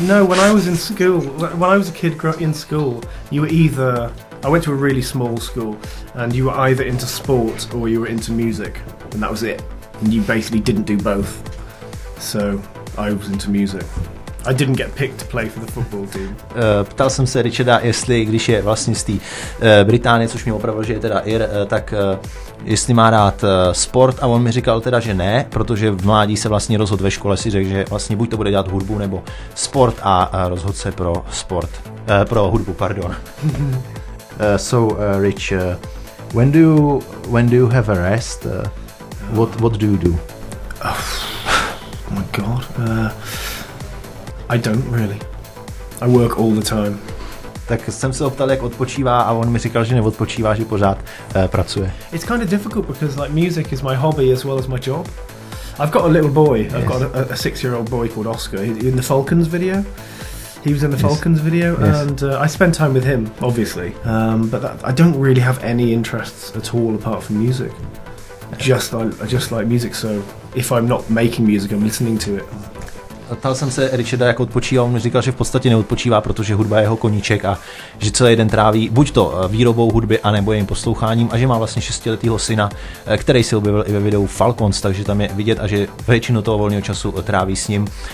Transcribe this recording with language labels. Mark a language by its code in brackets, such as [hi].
[en] No, when I was in school, when I was a kid in school, you were either, I went to a really small school, and you were either into sport or you were into music, and that was it. And you basically didn't do both. So I was into music. I didn't get picked to play for the football team. [cs] Ptal jsem se Richarda, jestli, když je vlastně z té Británie, což mě opravdu, že je teda Ir, tak jestli má rád sport a on mi říkal teda, že ne, protože v mládí se vlastně rozhodl ve škole, si řekl, že vlastně buď to bude dělat hudbu nebo sport a rozhodl se pro sport, pro hudbu, pardon. [en] Rich, when do you have a rest? What do you do? Oh my God. I don't really. I work all the time. [cs] Tak jsem se optal, jak odpočívá a on mi říkal, že neodpočívá, že pořád pracuje. [en] It's kind of difficult because like music is my hobby as well as my job. I've got a little boy. Yes. I've got a 6-year-old boy called Oscar. In the Falcons video. He was in the Falcons video, yes. And I spend time with him, obviously. But I don't really have any interests at all apart from music. I just like music. So if I'm not making music, I'm listening to it. [cs] Ptal jsem se Richarda, jak odpočívá, on mi říkal, že v podstatě neodpočívá, protože hudba je jeho koníček a že celý den tráví buď to výrobou hudby, anebo jejím posloucháním a že má vlastně 6letýho syna, který se objevil i ve videu Falcons, takže tam je vidět a že většinu toho volného času tráví s ním.